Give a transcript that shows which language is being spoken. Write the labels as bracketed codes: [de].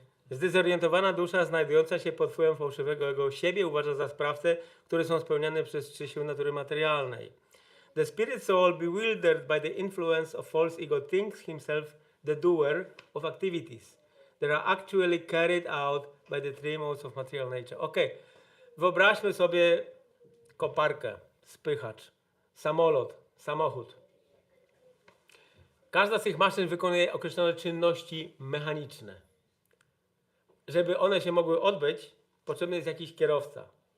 [pl] Zdezorientowana dusza znajdująca się pod wpływem fałszywego ego siebie uważa za sprawcę, które są spełniane przez trzy siły natury materialnej. [en] The spirit soul, bewildered by the influence of false ego, thinks himself the doer of activities that are actually carried out by the three modes of material nature. [pl] Ok, wyobraźmy sobie koparkę, spychacz, samolot, samochód. Każda z tych maszyn wykonuje określone czynności mechaniczne. Żeby one się mogły odbyć, potrzebny jest jakiś kierowca.